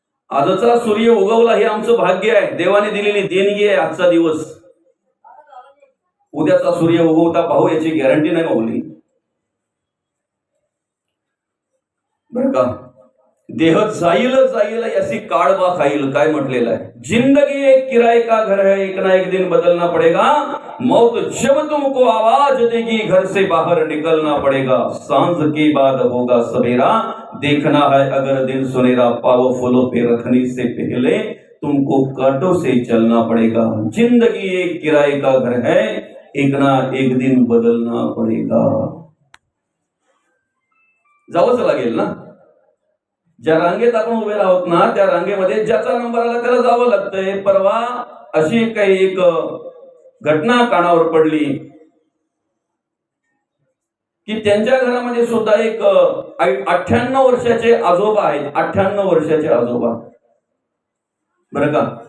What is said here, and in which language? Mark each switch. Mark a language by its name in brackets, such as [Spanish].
[Marathi] आजचा सूर्य उगवला हे आमचं भाग्य आहे, देवाने दिलेली देणगी आहे आजचा दिवस. उद्याचा सूर्य उगवता पाहू याची गॅरंटी नाही माऊली बरं का. देह जाईल जाईल ऐसी काळबा खाईल, काय म्हटलेलं आहे. [Hindi] जिंदगी एक किराए का घर है, एक ना एक दिन बदलना पड़ेगा. मौत जब तुमको आवाज देगी घर से बाहर निकलना पड़ेगा. सांझ के बाद होगा सवेरा, देखना है अगर दिन सुनेरा. पाव फूलों पे रखने से पहले तुमको कांटों से चलना पड़ेगा. जिंदगी एक किराए का घर है, एक ना एक दिन बदलना पड़ेगा. [Marathi] जावंच लागेल ना. ज्या रांगेत आपण उभे आहोत ना त्या रांगेमध्ये ज्याचा नंबर आला त्याला जावं लागतंय. परवा अशी काही एक घटना कानावर पडली की त्यांच्या घरामध्ये सुद्धा एक 98 वर्षाचे आजोबा आहेत, 98 वर्षाचे आजोबा, बरं का.